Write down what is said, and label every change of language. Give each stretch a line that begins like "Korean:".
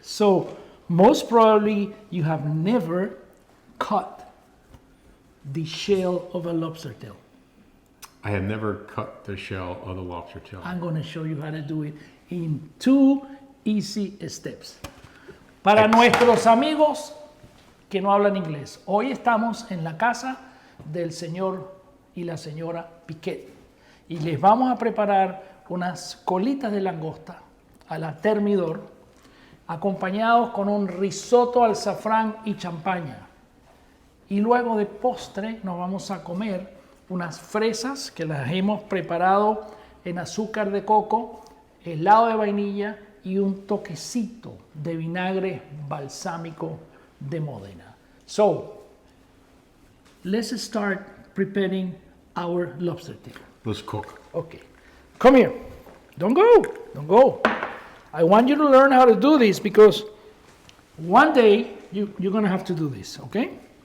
English: So most probably you have never cut the shell of a lobster tail. I have never cut the shell of the lobster tail. I'm going to show you how to do it in 2 easy steps.
Spanish: Para nuestros amigos que no hablan inglés, hoy estamos en la casa del señor y la señora Piquet y les vamos a preparar unas colitas de langosta a la Thermidor acompañados con un risotto al safrán y champaña. Y luego de postre nos vamos a comer unas fresas que las hemos preparado en azúcar de coco, helado de vainilla y un toquecito de vinagre balsámico de Modena.
English: So, let's start preparing our lobster tail. Let's cook. Okay, come here. Don't go. I want you to learn how to do this because one day you're gonna have to do this, okay?